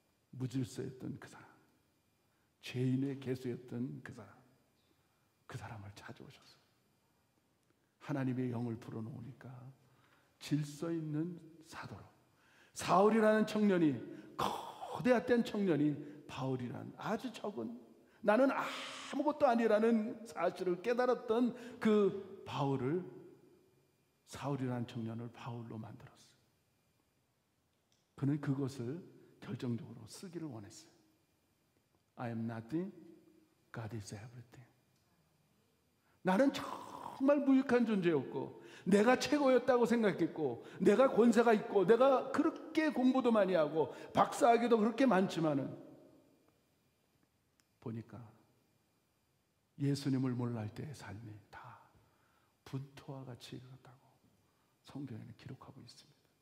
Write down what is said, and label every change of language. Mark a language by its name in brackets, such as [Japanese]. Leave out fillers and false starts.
[Korean] 무질서했던 그 사람, 죄인의 개수였던 그 사람을 찾아오셔서 하나님의 영을 불어넣으니까 질서 있는 사도로, 사울이라는 청년이, 거대한 청년이 바울이라는 아주 적은, 나는 아무것도 아니라는 사실을 깨달았던 그 바울을, 사울이라는 청년을 바울로 만들었어요. 그는 그것을 결정적으로 쓰기를 원했어요. [English] I am nothing, God is everything. [Korean] 나는 정말 무익한 존재였고, 내가 최고였다고 생각했고, 내가 권세가 있고, 내가 그렇게 공부도 많이 하고 박사학위도 그렇게 많지만은 보니까 예수님을 몰랄 때의 삶이 다 분토와 같이 그렇다고 성경에는 기록하고 있습니다.